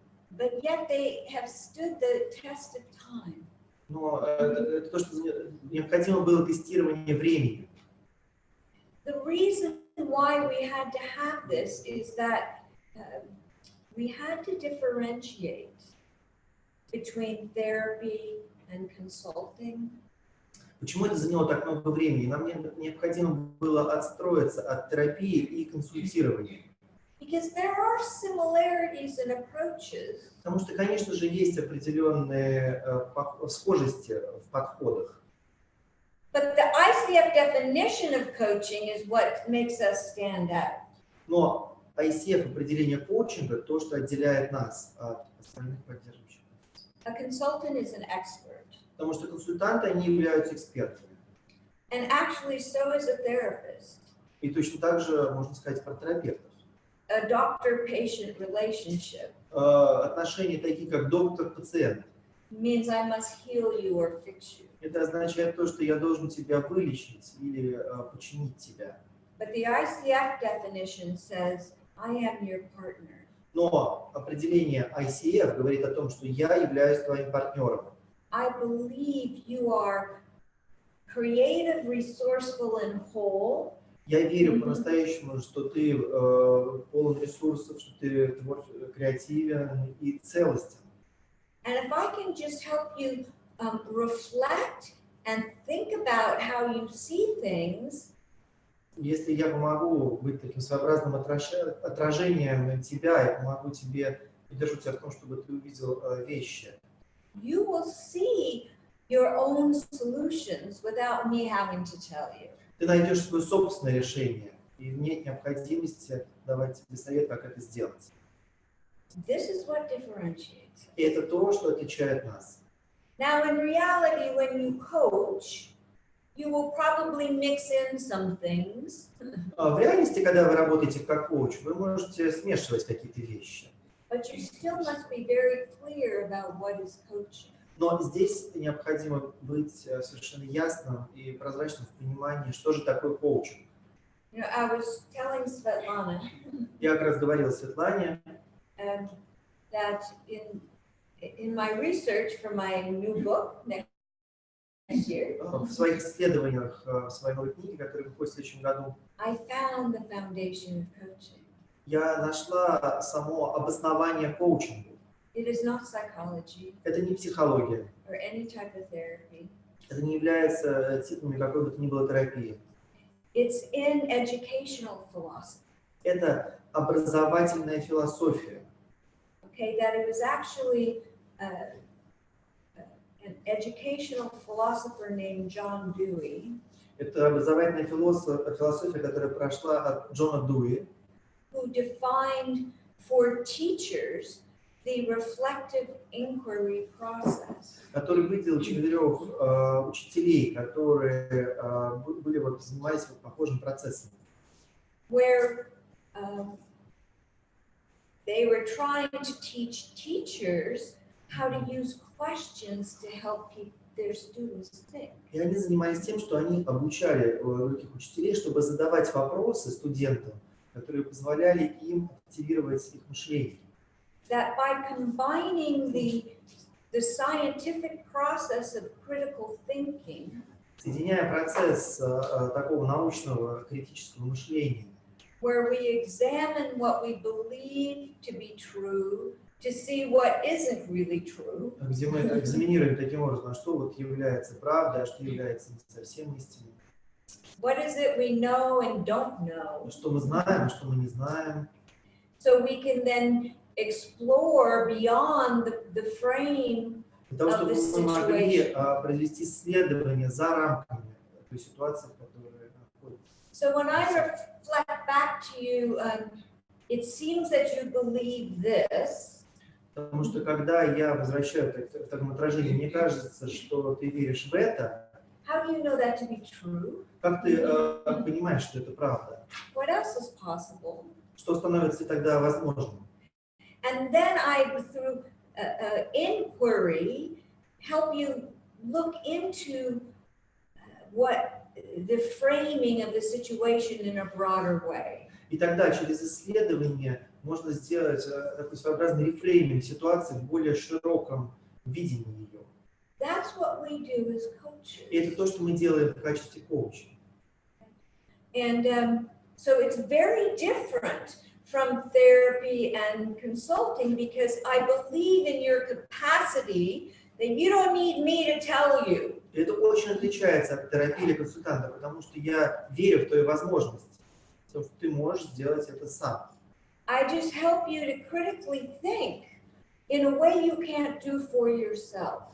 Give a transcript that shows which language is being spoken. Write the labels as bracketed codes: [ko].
[en] But yet they have stood the test of time. [ru] Но это то, что необходимо было тестирование времени. [en] The reason why we had to have this is that we had to differentiate between therapy and consulting. [ru] Почему это заняло так много времени? Нам необходимо было отстроиться от терапии и консультирования. [en] Because there are similarities in approaches. [ru] Потому что, конечно же, есть определенные схожести в подходах. [en] But the ICF definition of coaching is what makes us stand out. [ru] Но ICF определение коучинга то, что отделяет нас от остальных поддерживающих. [en] A consultant is an expert. [ru] Потому что консультанты, они являются экспертами. [en] And actually so is a therapist. [ru] И точно так же можно сказать про терапевтов. [en] A doctor-patient relationship [ru] Отношения такие, как доктор-пациент. [en] means I must heal you or fix you. [ru] Это означает то, что я должен тебя вылечить или починить тебя. [en] But the ICF definition says, I am your partner. [ru] Но определение ICF говорит о том, что я являюсь твоим партнером. [en] I believe you are creative, resourceful, and whole. [ru] Я верю по-настоящему, что ты полон ресурсов, что ты креативен и целостен. [en] And if I can just help you reflect and think about how you see things, [ru] Если я помогу быть таким своеобразным отражением тебя, я помогу тебе, поддержу тебя в том, чтобы ты увидел вещи, [en] you will see your own solutions without me having to tell you. [ru] ты найдешь свое собственное решение, и нет необходимости давать тебе совет, как это сделать. [en] This is what differentiates. [ru] И это то, что отличает нас. [en] Now, in reality, when you coach, you will probably mix in some things. [ru] В реальности, когда вы работаете как коуч, вы можете смешивать какие-то вещи. [en] But you still must be very clear about what is coaching. [ru] Но здесь необходимо быть совершенно ясным и прозрачным в понимании, что же такое коучинг. [en] You know, I was telling Svetlana [ru] Я как раз говорил Светлане, [en] that in my research for my new book next year, [ru] в своих исследованиях, в своей новой книге, которая выходит в следующем году, [en] I found the foundation of coaching. [ru] я нашла само обоснование коучингу. [en] It is not psychology [ru] Это не психология. [en] or any type of therapy. [ru] Это не является типами какой бы то ни было терапии. [en] It's in educational philosophy. [ru] Это образовательная философия. [en] Okay, that it was actually an educational philosopher named John Dewey [ru] Это образовательная философия, которая прошла от Джона Дуи, [en] who defined for teachers the reflective inquiry process. [ru] который выделил 4 учителей, которые были занимались похожим процессом. [en] Where they were trying to teach teachers how to use questions to help their students think. [ru] И они занимались тем, что они обучали других учителей, чтобы задавать вопросы студентам, которые позволяли им активировать их мышление. [en] That by combining the scientific process of critical thinking [ru] Соединяя процесс такого научного критического мышления, [en] where we examine what we believe to be true to see what isn't really true, [ru] где мы экзаменируем таким образом, что является правдой, а что является не совсем истиной, [en] what is it we know and don't know, [ru] что мы знаем, а что мы не знаем, [en] so we can then explore beyond the frame [ru] для того, чтобы мы могли провести исследование за рамками той ситуации, в которой находимся. [en] So when I reflect back to you, it seems that you believe this. [ru] Потому что когда я возвращаю в таком отражении, мне кажется, что ты веришь в это. [en] How do you know that to be true? [ru] Как ты понимаешь, что это правда? [en] What else is possible? [ru] Что становится тогда возможным? [en] And then I, through inquiry, help you look into what the framing of the situation in a broader way. [ru] И тогда через исследование можно сделать такой своеобразный рефрейминг ситуации в более широком видении ее. [en] That's what we do as coaches. [ru] И это то, что мы делаем в качестве коуча. [en] And so it's very different from therapy and consulting because I believe in your capacity that you don't need me to tell you. [ru] Это очень отличается от терапии или консультанта, потому что я верю в твою возможность, что ты можешь сделать это сам. [en] I just help you to critically think in a way you can't do for yourself.